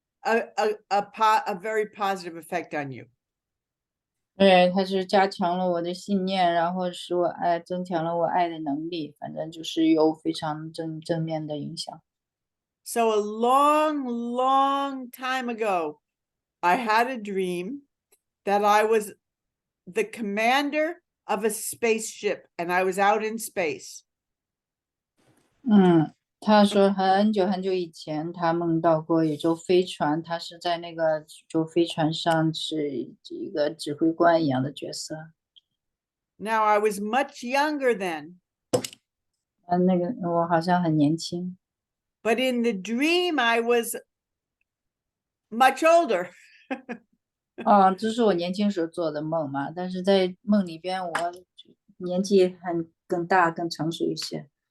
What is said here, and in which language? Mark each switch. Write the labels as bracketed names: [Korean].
[English] a very positive effect on you. [Chinese] 对，它是加强了我的信念，然后使我增强了我爱的能力，反正就是有非常正面的影响。 [English] So a long, long time ago, I had a dream that I was the commander of a spaceship and I was out in space. [Chinese] 他说很久很久以前，他梦到过宇宙飞船，他是在那个宇宙飞船上是一个指挥官一样的角色。 [English] Now I was much younger then. [Chinese] 那个我好像很年轻。 [English] But in the dream, I was much older. [Chinese] 这是我年轻时候做的梦嘛，但是在梦里边，我年纪更大、更成熟一些。